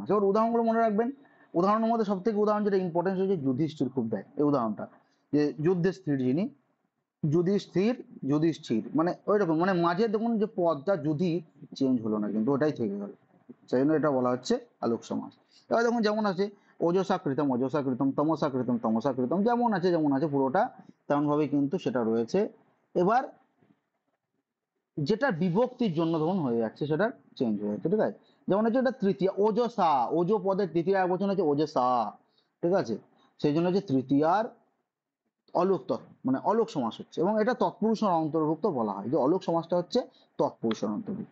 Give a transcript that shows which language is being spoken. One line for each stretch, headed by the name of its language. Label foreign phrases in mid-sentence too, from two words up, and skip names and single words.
Bangla: এবার উদাহরণগুলো মনে রাখবেন, উদাহরণের মধ্যে সব থেকে উদাহরণ যেটা ইম্পর্টেন্স হচ্ছে যুধিষ্ঠির খুব দেয় এই উদাহরণটা, যে যুদ্ধের স্থির যিনি, যুধিষ্ঠির, যুধিষ্ঠির মানে ওই রকম, মানে মাঝে দেখুন যে পদটা যুধি চেঞ্জ হলো না, কিন্তু ওটাই থেকে গেল, সেই জন্য এটা বলা হচ্ছে আলোক সমাস। এবার দেখুন যেমন আছে
Sanskrit: ওজসা কৃতম অজসা কৃতম, তমসা কৃতম তমসা কৃতম,
Bangla: যেমন আছে যেমন আছে পুরোটা তেমন ভাবে কিন্তু সেটা রয়েছে। এবার যেটা বিভক্তির জন্য ধরুন হয়ে যাচ্ছে সেটা চেঞ্জ হয়ে যাচ্ছে, ঠিক আছে। যেমন হচ্ছে এটা তৃতীয়া ওজসা, ওজো পদের তৃতীয় একবচন হচ্ছে ওজসা, ঠিক আছে, সেই জন্য হচ্ছে তৃতীয়ার অলোক মানে অলোক সমাস হচ্ছে, এবং এটা তৎপুরুষের অন্তর্ভুক্ত বলা হয়, যে অলোক সমাসটা হচ্ছে তৎপুরুষের অন্তর্ভুক্ত।